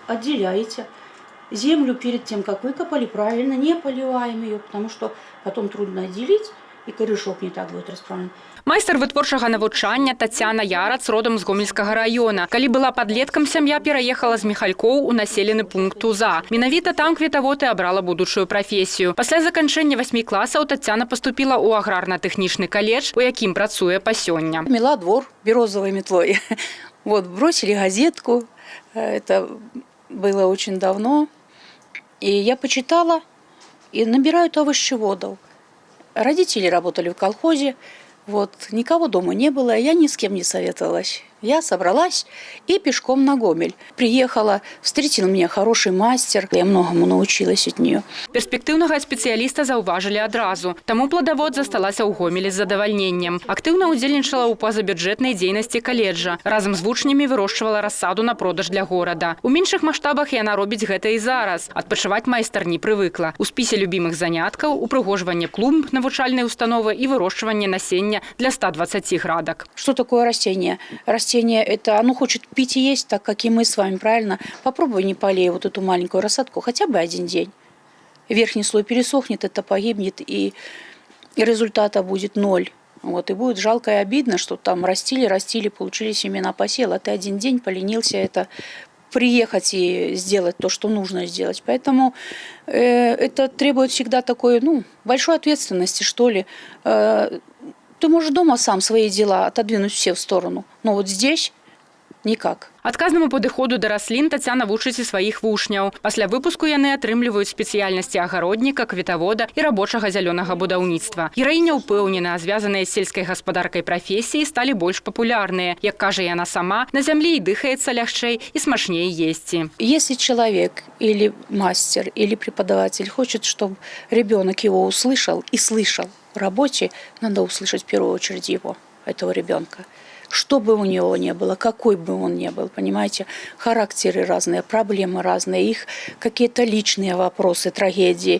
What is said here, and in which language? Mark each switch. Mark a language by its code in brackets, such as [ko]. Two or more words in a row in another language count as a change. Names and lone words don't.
[ru] отделяете землю перед тем, как выкопали, правильно, не поливаем ее, потому что потом трудно отделить, и корешок не так будет расправлен. [be] Майстар вытворчага навучання Тацяна Ярац родом з Гомельскага района. Калі была падлеткам, сям'я пераехала з Міхалькоў у населены пункт Уза. Менавіта там кветавод і абрала будучую прафесію. Пасля заканчэння 8 класаў Тацяна поступила ў аграрна-тэхнічны каледж, у якім працуе па сёння. [ru] Мела двор березовой метлой. Вот, бросили газетку. Это было очень давно. И я почитала, и набирают овощеводов. Родители работали в колхозе. Вот, никого дома не было, я ни с кем не советовалась. Я собралась и пешком на Гомель. Приехала, встретил меня хороший мастер. Я многому научилась от нее. [be] Перспектыўнага спецыяліста заўважылі адразу. Таму пладавод засталася ў Гомелі з задавальненнем. Актыўна ўдзельнічала ў пазабюджэтнай дзейнасці каледжа. Разам з вучнямі вырошчвала рассаду на продаж для горада. У меншых маштабах яна робіць гэта і зараз. Адпачываць майстар не прывыкла. У спісе любімых заняткаў упрыгожванне клумб навучальнай установы і вырошчванне насення для 120 градак. [ru] Что такое растение? Растение это, оно хочет пить и есть, так как и мы с вами, правильно? Попробуй не полей вот эту маленькую рассадку хотя бы один день. Верхний слой пересохнет, это погибнет, и результата будет 0. Вот, и будет жалко и обидно, что там растили, получили семена, посел, а ты один день поленился это приехать и сделать то, что нужно сделать. Поэтому это требует всегда такой, большой ответственности, что ли. Ты можешь дома сам свои дела отодвинуть все в сторону, но вот здесь никак. [be] Адказнаму падыходу да раслін Тацяна вучыць і сваіх вучняў. Пасля выпуску яны атрымліваюць спецыяльнасці агародніка, кветавода і рабочага зялёнага будаўніцтва. Гераіня ўпэўнена, звязаныя з сельскай гаспадаркай прафесіі сталі больш папулярныя. Як кажа яна сама, на зямлі і дыхаецца лягчэй і смачней есці. [ru] Если человек или мастер, или преподаватель хочет, чтобы ребенок его услышал и слышал в работе, надо услышать в первую очередь его, этого ребенка. Что бы у него ни было, какой бы он ни был, понимаете, характеры разные, проблемы разные, их какие-то личные вопросы, трагедии.